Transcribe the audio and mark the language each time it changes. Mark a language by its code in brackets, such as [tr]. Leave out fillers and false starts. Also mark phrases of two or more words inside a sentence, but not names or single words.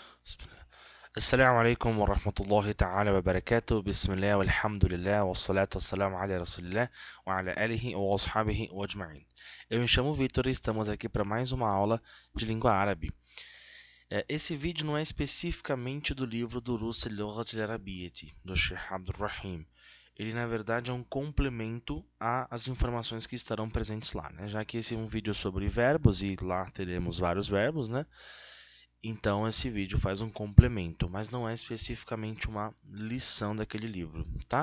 [ar] السلام عليكم ورحمة الله تعالى وبركاته. بسم الله والحمد لله والصلاة والسلام على رسول الله وعلى آله وأصحابه وأجمعين. [pt] Eu me chamo Vitor e estamos aqui para mais uma aula de língua árabe. Esse vídeo não é especificamente do livro Durus al-Lughat al-Arabiyyati, do Sheikh Abdul Rahim. Ele, na verdade, é um complemento às informações que estarão presentes lá, né? Já que esse é um vídeo sobre verbos e lá teremos vários verbos, né? Então, esse vídeo faz um complemento, mas não é especificamente uma lição daquele livro, tá?